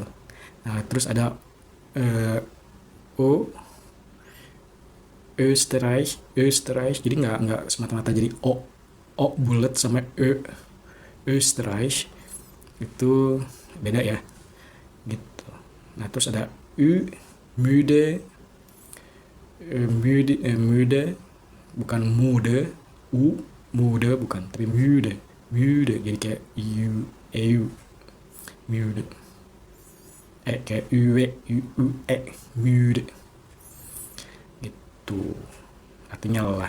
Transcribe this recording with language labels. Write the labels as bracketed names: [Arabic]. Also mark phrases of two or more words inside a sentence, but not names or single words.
[Indonesian] Nah, terus ada O, Österreich, Österreich, jadi nggak semata-mata jadi O bulat sama Österreich, itu beda ya gitu. Nah, terus ada U, [German] müde, müde [Indonesian] bukan mude, U mude bukan, tapi [German] müde, müde, [Indonesian] jadi kayak müde, kayak müde gitu, artinya lelah.